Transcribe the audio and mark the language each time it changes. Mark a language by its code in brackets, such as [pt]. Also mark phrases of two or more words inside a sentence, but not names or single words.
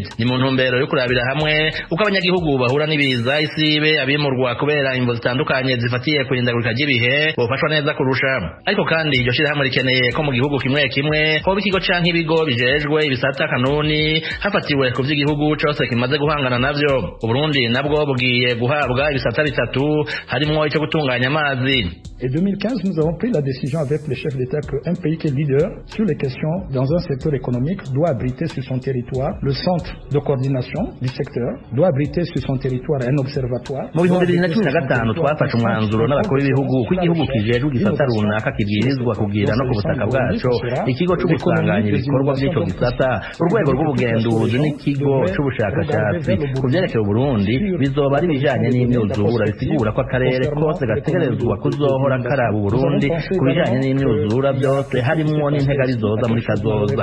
[rn] Ni mu ntumbero yo kurabira hamwe uko abanyagihugu bahura n'ibiza, isibe, abimurwa kubera imvo zitandukanye zifatiye ku ihindagurika ry'ibihe bofashwa neza kurusha. Ariko kandi iryo shyirahamwe rikeneye ko mu gihugu kimwe kimwe hoba ikigo canke ibigo bijejwe ibisata kanuni hafatiwe ku vy'igihugu cose kimaze guhangana navyo. Uburundi nabwo bugiye guhabwa ibisata bitatu harimo icyo gutunganya amazi. [fr] Et 2015, nous avons pris la décision avec les chefs d'État qu'un pays qui est leader sur les questions dans un secteur économique doit abriter sur son territoire le centre de coordination du secteur, doit abriter sur son territoire un observatoire. [rn] Mu bihumbi 2015 twafashe umwanzuro n'abakuru b'ibihugu ko igihugu kijejwe igisata runaka kibwirizwa kugira no ku butaka bwaco ikigo cyo gutunganya ibikorwa by'icyo gisata, urwego rw'ubugenduzi n'ikigo cy'ubushakashatsi ku byerekeye Burundi bizoba ari n'ibijanye n'imyuzura bisigura ko akarere kose gategerezwa kuzohora karaba Burundi ku bijanye n'imyuzura byose harimwo n'intega rizoza muri kazoza.